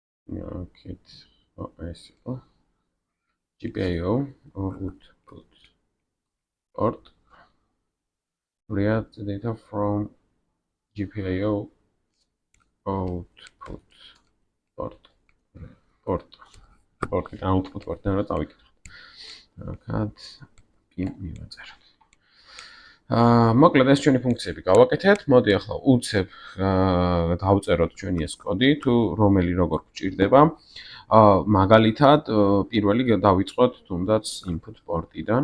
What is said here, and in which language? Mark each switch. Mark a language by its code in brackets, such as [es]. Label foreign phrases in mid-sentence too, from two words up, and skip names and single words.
[ka] აქეთ ეს იყო [en] GPIO output port read the data from GPIO output port output port-დან [ka] რა წავიკითხოთ. აქაც pin მივაწეროთ. მოკლედ ეს ჩვენი ფუნქციები გავაკეთეთ. მოდი ახლა უცებ დავწეროთ ჩვენი ეს კოდი თუ რომელი როგორ გვჭირდება. მაგალითად პირველი დავიწყოთ თუნდაც [en] input port-დან.